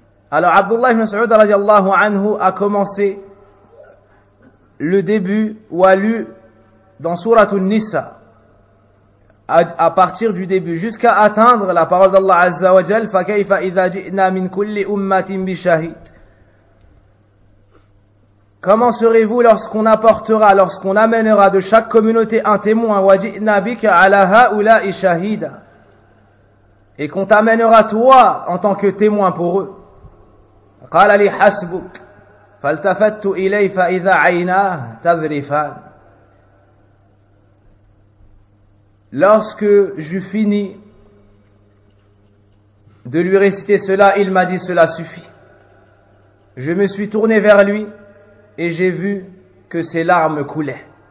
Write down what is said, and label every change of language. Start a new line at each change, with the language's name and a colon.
French: Alors Abdullah ibn Saoud radiallahu anhu a commencé le début ou a lu dans sourate An-Nisa à partir du début jusqu'à atteindre la parole d'Allah Azza wa Jal:
Arabic: fa kayfa idha ji'na min kulli ummatin bi shahid.
French: Comment serez-vous lorsqu'on apportera, lorsqu'on amènera de chaque communauté un témoin,
Arabic: wa ji'na bika ala ha'ula'i shahida,
French: et qu'on t'amènera toi en tant que témoin pour eux?
Arabic: قال لي حسبك فالتفت إلي فإذا عيناه تذرفان.
French: Lorsque j'eus fini de lui réciter cela, il m'a dit: cela suffit. Je me suis tourné vers lui et j'ai vu que ses larmes coulaient.